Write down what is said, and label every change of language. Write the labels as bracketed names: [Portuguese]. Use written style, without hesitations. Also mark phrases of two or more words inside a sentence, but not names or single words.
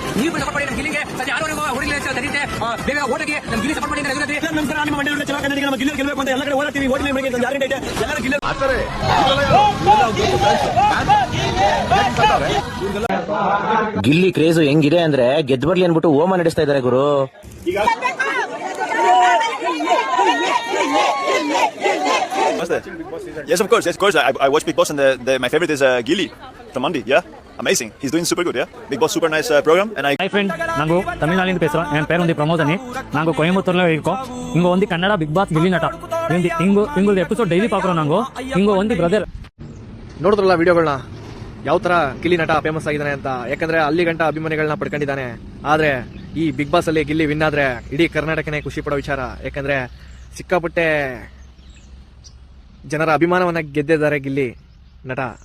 [Kannada] ನೀವು ಸಪೋರ್ಟ್ ಮಾಡಿ ನಮ್ಮ ಗಿಲ್ಲಿಗೆ ಸದ್ಯ ಯಾರು ಹುಡುಗಿ ತರೀತೆ ಬೇಗ ಓಟಿಗೆ ನಮ್ಮ ಗಿಲ್ಲಿ ಸಪೋರ್ಟ್ ಮಾಡಿ. ನಮಸ್ಕಾರ, ನಿಮ್ಮ ಮಂಡ್ಯ ಹುಡುಗ ಚೆನ್ನಾಗಿ ನಮ್ಮ ಗಿಲ್ಲಿ ಗೆಲ್ಲಬೇಕು ಅಂತ ಎಲ್ಲ ಕಡೆ ಓಡಾಡ್ತೀವಿ. ಓಟ್ ನಿಮಗೆ ಗ್ಯಾರಂಟಿ ಐತೆ. ಎಲ್ಲರೂ ಗಿಲ್ಲಿ ಗಿಲ್ಲಿ ಕ್ರೇಜ್ ಹೆಂಗಿದೆ ಅಂದ್ರೆ ಗೆದ್ದು ಬರ್ಲಿ ಅನ್ಬಿಟ್ಟು ಹೋಮ ನಡೆಸ್ತಾ ಇದಾರೆ ಗುರು. [English] Yes, of course. I watch Big Boss and my favorite is Gilly from Mandi. Yeah, amazing. He's doing super good. Yeah, Big Boss super nice program. And Hi friend, [Tamil] நாங்கு தமிழ் பேசுறா. என் பேரு உண்டி பிரமோத் அனி. நாங்கு கோயம்புத்தூர் லோ இர்கோ. இங்கோ உண்டி கன்னட பிக் பாஸ் கில்லி நட. இங்கோ [English] episode daily [Tamil] பாக்றோ நாங்கு. இங்கோ உண்டி ப்ரதர். [Kannada] ನೋಡಿದ್ರಲ್ಲ ವಿಡಿಯೋಗಳನ್ನ, ಯಾವ ತರ ಗಿಲ್ಲಿ ನಟ ಫೇಮಸ್ ಆಗಿದ್ದಾನೆ ಅಂತ. ಯಾಕಂದ್ರೆ ಅಲ್ಲಿ ಗಂಟ ಅಭಿಮಾನಿಗಳನ್ನ ಪಡ್ಕೊಂಡಿದ್ದಾನೆ. ಆದ್ರೆ ಈ ಬಿಗ್ ಬಾಸ್ ಅಲ್ಲಿ ಗಿಲ್ಲಿ ವಿನ್ ಆದ್ರೆ ಇಡೀ ಕರ್ನಾಟಕನೇ ಖುಷಿ ಪಡೋ ವಿಚಾರ. ಯಾಕಂದ್ರೆ ಸಿಕ್ಕಾಪಟ್ಟೆ ಜನರ ಅಭಿಮಾನವನ್ನ ಗೆದ್ದಿದ್ದಾರೆ ಗಿಲ್ಲಿ ನಟ.